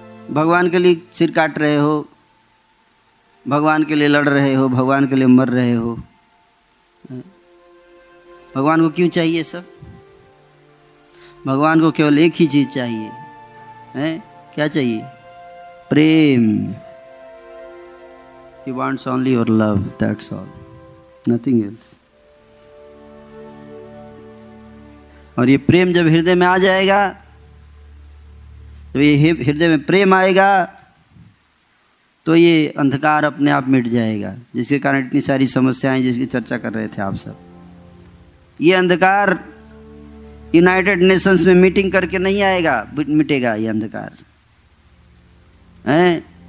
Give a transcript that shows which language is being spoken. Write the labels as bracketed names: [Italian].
[Hindi] भगवान के लिए सिर काट रहे हो, भगवान के लिए लड़ रहे हो, भगवान के लिए मर रहे हो। भगवान को क्यों चाहिए सब? भगवान को केवल एक ही चीज चाहिए, है? क्या चाहिए? प्रेम। [English] He wants only your love, that's all, nothing else. [Hindi] और ये प्रेम जब हृदय में आ जाएगा, जब ये हृदय में प्रेम आएगा तो ये अंधकार अपने आप मिट जाएगा, जिसके कारण इतनी सारी समस्याएं जिसकी चर्चा कर रहे थे आप सब। ये अंधकार यूनाइटेड नेशंस में मीटिंग करके नहीं आएगा, मिटेगा ये अंधकार, है?